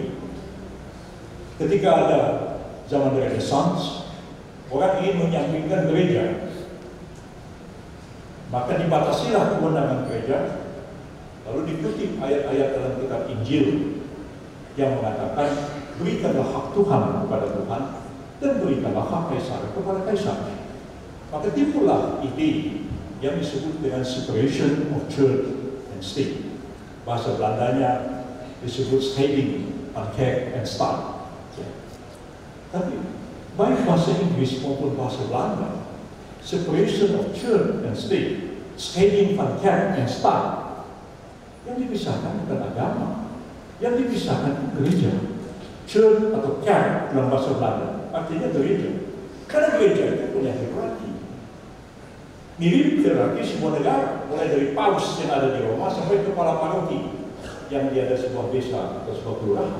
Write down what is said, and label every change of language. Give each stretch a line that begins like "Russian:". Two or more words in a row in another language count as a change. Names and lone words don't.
Indonesian: Ketika ada zaman Renaissance, orang ingin menyampingkan gereja, maka dibatasilah kewenangan gereja, lalu dikutip ayat-ayat dalam kitab Injil yang mengatakan, berikanlah hak Tuhan kepada Tuhan dan berikanlah hak Kaisar kepada Kaisar. Maka timbullah ide yang disebut dengan
English: separation of church and state.
Indonesian: Bahasa Belandanya disebut
Dutch: scheiding van kerk en staat.
Indonesian: Tapi baik bahasa Inggris maupun bahasa Belanda,
English: separation of church and state,
Dutch: scheiding van kerk en staat,
Indonesian: yang dipisahkan bukan agama, yang dipisahkan gereja. Church atau kerk dalam bahasa Belanda artinya gereja. Karena gereja itu punya hierarki. Mirip hierarki sebuah negara, mulai dari paus yang ada di Roma sampai kepala paroki yang dia ada sebuah desa atau sebuah kelurahan.